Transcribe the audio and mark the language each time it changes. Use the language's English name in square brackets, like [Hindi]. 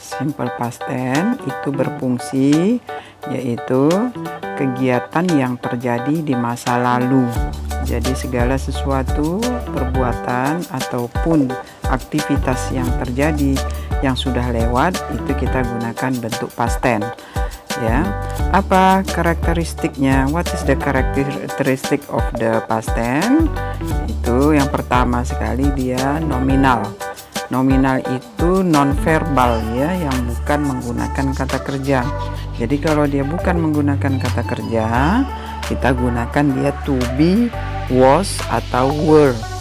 [Indonesian] Simple past tense itu berfungsi yaitu kegiatan yang terjadi di masa lalu. Jadi segala sesuatu, perbuatan ataupun aktivitas yang terjadi yang sudah lewat itu kita gunakan bentuk past tense. Ya, apa karakteristiknya? [English] What is the characteristic of the past tense? [Indonesian] Itu yang pertama sekali dia nominal. Nominal itu non-verbal ya, yang bukan menggunakan kata kerja. Jadi kalau dia bukan menggunakan kata kerja, kita gunakan dia to be, was, atau were.